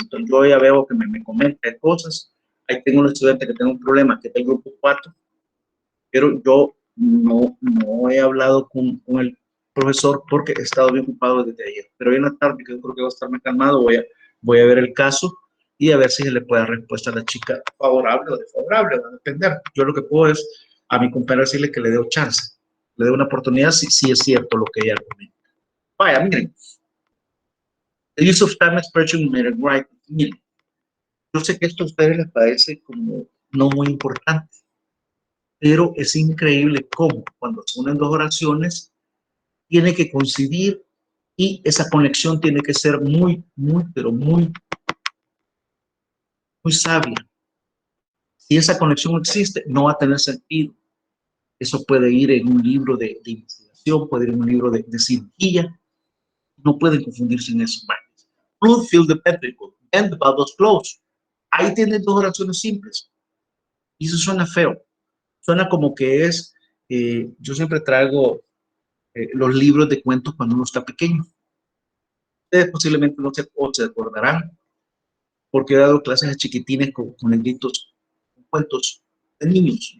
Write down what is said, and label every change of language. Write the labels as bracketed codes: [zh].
[es] Entonces yo ya veo que me comenta cosas. Ahí tengo un estudiante que tiene un problema, que está en el grupo 4, pero yo no he hablado con el profesor porque he estado bien ocupado desde ayer. Pero hoy en la tarde, que yo creo que va a estarme calmado, voy a ver el caso y a ver si se le puede dar respuesta a la chica favorable o desfavorable, va a depender. Yo lo que puedo es a mi compañero decirle que le dé chance, le dé una oportunidad si es cierto lo que ella argumenta. Vaya, miren, [en] the use of time expression made it right. [es] Miren, yo sé que esto a ustedes les parece como no muy importante, pero es increíble cómo cuando se unen dos oraciones tiene que coincidir y esa conexión tiene que ser pero muy sabia. Si esa conexión existe, no va a tener sentido. Eso puede ir en un libro de investigación, puede ir en un libro de cirugía. No pueden confundirse en eso. [en] Blood filled the petricle, and the valve was closed. [es] Ahí tienen dos oraciones simples. Y eso suena feo. Suena como que es, yo siempre traigo los libros de cuentos cuando uno está pequeño. Ustedes posiblemente no se acordarán, porque he dado clases a chiquitines con negritos, con cuentos de niños.